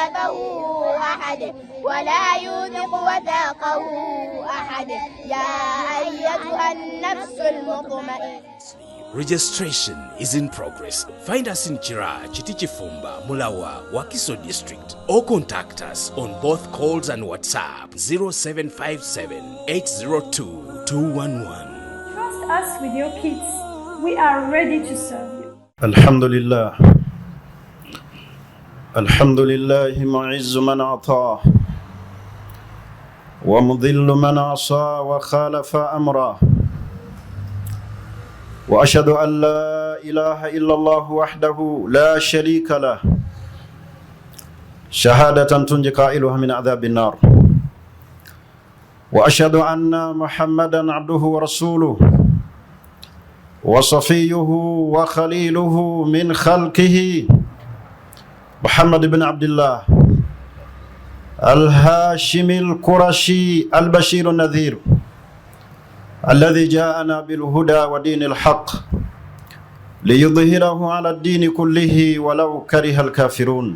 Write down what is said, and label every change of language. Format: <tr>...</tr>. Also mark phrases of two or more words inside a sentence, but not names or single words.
<ar>وثاقه أحد ولا يوثق وثاقه أحد يا أيتها النفس المطمئنة.</ar> <en>Registration is in progress. Find us in Chira, Chitichifumba, Mulawa, Wakiso District, or contact us on both calls and WhatsApp 0757 802 211. Trust us with your kids. We are ready to serve you.</en> <ar>الحمد لله. الحمد لله معز من أطاع ومذل من عصى وخالف أمره. وأشهد أن لا إله إلا الله وحده لا شريك له شهادة تنجي قائلها من عذاب النار وأشهد أن محمدا عبده ورسوله وصفيه وخليله من خلقه محمد بن عبد الله الهاشمي القرشي البشير النذير الذي جاءنا بالهدى ودين الحق ليظهره على الدين كله ولو كره الكافرون.</ar>